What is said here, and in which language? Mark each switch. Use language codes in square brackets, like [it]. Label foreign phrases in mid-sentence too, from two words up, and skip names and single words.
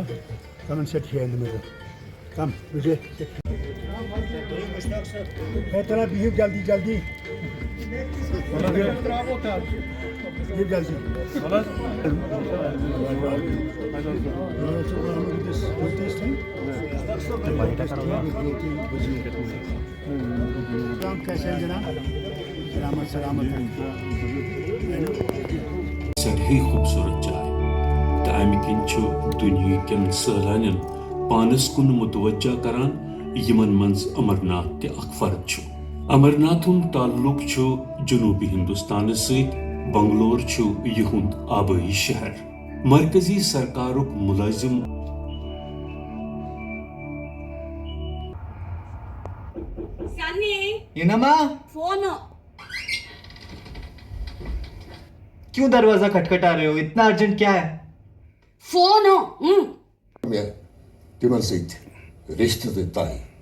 [en] Come and sit here in the middle. Come, Vijay. Hey, tara behave [hi] जल्दी जल्दी. [en] Behave [hi] जल्दी. [en] This thing. [hi] काम कैसे हैं जनाब? सलामत सलामत हैं. [ks] सही खूबसूरत चाय तम किन दुनिया कन सैलानियन पानस कुन मुतवज्जा करान यमन मंज अमरनाथ ते अख फर्क छु. अमरनाथुन ताल्लुक छु जनूबी हिंदुस्तान सहित बंगलोर छु यहुंद आबई शहर. मरकजी सरकारुक मुलाजिम [hi] फोन. क्यों दरवाजा खटखटा रहे हो? इतना अर्जेंट क्या है? फोन. रिश्ते देता है